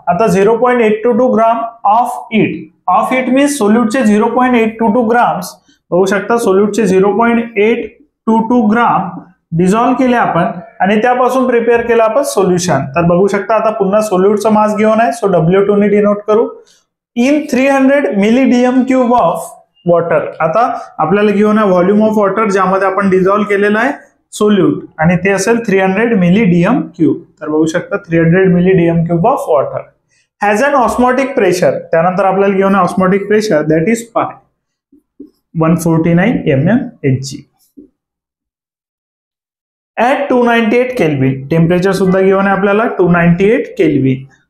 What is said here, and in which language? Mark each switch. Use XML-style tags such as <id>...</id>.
<mr>आता 0.822 gram</mr> <en>of it means</en> <mr>सोल्यूटचे 0.822 grams. बघू शकता सोल्यूटचे 0.822 ग्राम डिझॉल्व केले आपण, आणि त्यापासून प्रिपेअर केलं आपण सोल्युशन. तर बघू शकता आता पुन्हा सोल्यूटचा मास घेऊन आहे, सो W2 ने डिनोट करू.</mr> <en>In 300 milli dm cube of water.</en> <mr>आता आपल्याला घेऊन आहे व्हॉल्यूम ऑफ वॉटर ज्यामध्ये आपण डिझॉल्व केलेलं आहे सोल्यूट, आणि ते असेल 300 मिली डीएम क्यूब. तर बघू शकता</mr> <en>300 milli dm cube of water has an osmotic pressure.</en> <mr>त्यानंतर आपल्याला घेऊन आहे osmotic pressure</mr> <en>that is</en> <mr>149 mmHg at 298 kelvin. Temperature सुद्धा घेऊन आहे आपल्याला 298 केल्विन.</mr>